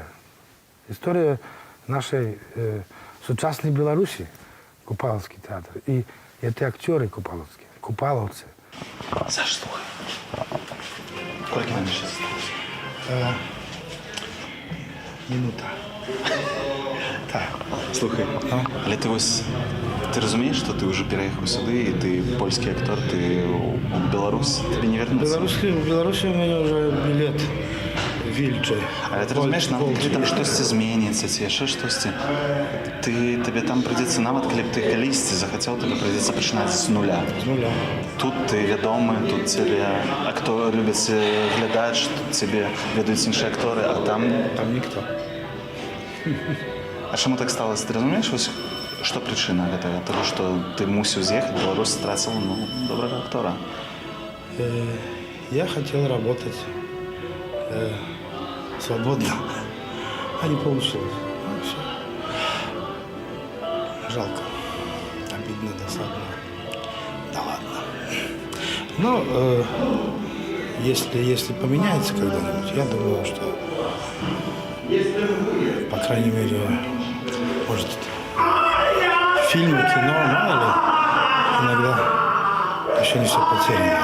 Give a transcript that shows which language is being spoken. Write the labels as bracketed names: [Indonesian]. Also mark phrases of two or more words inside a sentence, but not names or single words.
[Russian] История нашей сучасной Беларуси, Купаловский театр. И это актеры купаловские, купаловцы. [Belarusian] Саш, слухай. [Russian] Сколько нам сейчас осталось? Минута. Так. [Belarusian] Слухай, але ты разумееш, што ты ўжо пераехаў сюды, і ты польскі актор, ты у Беларусь, табе не вернуцца? В Беларусі у мяне ўжо білет вільчы. Але ты разумееш, нават калі там штосьці зменіцца, ці яшчэ штосьці, табе там прыйдзецца, нават калі б ты калісьці захацеў, табе прыйдзецца пачынаць з нуля. З нуля. Тут ты вядомы, тут цябе акторы любяць глядаць, тут цябе ведаюць іншыя акторы, а там... Там ніхто. А чаму так сталася? Ты разумееш, што прычына гэтага? Таго, што ты мусіў з'ехаць, Беларусь страціла добрага актора. [Russian] Я хотел работать свободно, а не получилось. Ну, все. Жалко. Обидно, досадно. Да ладно. Но если поменяется когда-нибудь, я думаю, что, по крайней мере, может, фильмы, кино, мало ли, иногда еще не все потеряно.